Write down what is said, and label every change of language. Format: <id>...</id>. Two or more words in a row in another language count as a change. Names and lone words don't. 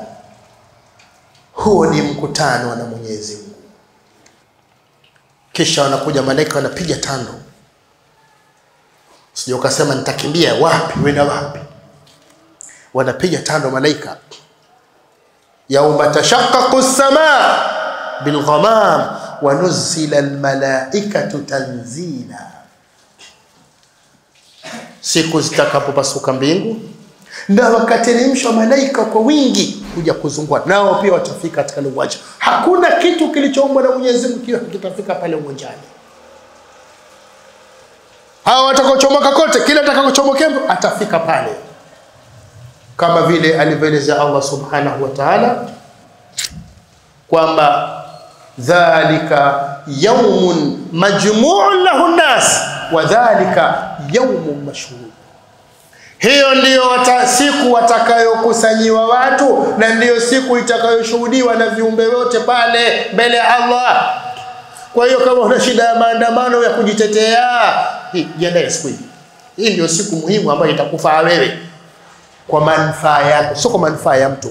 <sw>Huo ni mkutano na Mwenyezi Mungu. Kisha wanakuja malaika wanapiga tando. Sio ukasema nitakimbia wapi, wenda wapi. Wanapiga tando malaika.</sw> <ar>يوم تشقق السماء بالغمام ونزل الملائكة تنزيلا.</ar> <sw>Siku zitakapopasuka mbingu na wakateremshwa malaika kwa wingi kuja kuzungua, nao pia watafika katika uwanja. Hakuna kitu kilichoombwa na Mwenyezi Mungu kitafika pale uwanjani. Hao watakaochomoka kote, kila atakayochomoka atafika pale, kama vile alivyoeleza</sw> <ar>الله سبحانه وتعالى</ar> <sw>kwamba</sw> <ar>ذلك يوم مجموع له الناس وذلك يوم مشهود.</ar> <sw>Hiyo ndiyo siku watakayokusanyiwa watu, na ndiyo siku itakayoshuhudiwa na viumbe wote pale mbele ya Allah. Kwa hiyo kama una shida ya maandamano ya kujitetea, jiandae siku hii. Hii ndio siku muhimu ambayo itakufaa wewe kwa manufaa yako, sio kwa manufaa ya mtu.</sw>